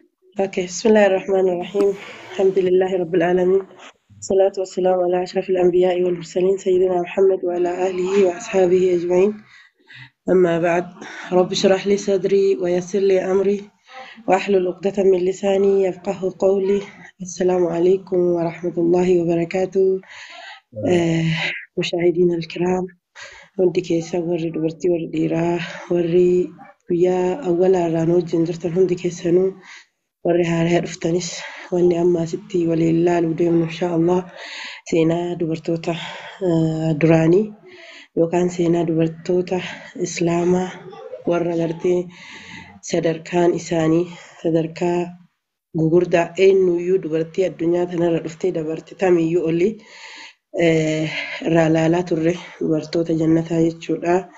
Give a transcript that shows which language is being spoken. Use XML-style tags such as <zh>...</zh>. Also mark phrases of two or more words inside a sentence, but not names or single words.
<ar>أوكي، بسم الله الرحمن الرحيم. الحمد لله رب العالمين، الصلاة والسلام على أشرف الأنبياء والمرسلين سيدنا محمد وعلى آله وأصحابه أجمعين. أما بعد، رب اشرح لي صدري ويسر لي أمري واحلل عقدة من لساني يفقه قولي. السلام عليكم ورحمة الله وبركاته. آه، مشاهدينا الكرام،</ar> <om>hundi keessa warri dubartii warri dhiiraa warri guyyaa awwalaa irraan wajjin jirtan hundi keessanuu warri haaraa dhuftanis wanni amma asitti waliin ilaaluu deemnu inshaallah seenaa dubartoota duraanii yookaan seenaa dubartoota islaamaa warra gartee sadarkaan isaanii sadarkaa gugurdaa eenyuyyuu dubartii addunyaa kanarra dhuftee dabarte tamiyyuu oli irraa ilaalaa turre dubartoota jannataa jechuudha.</om>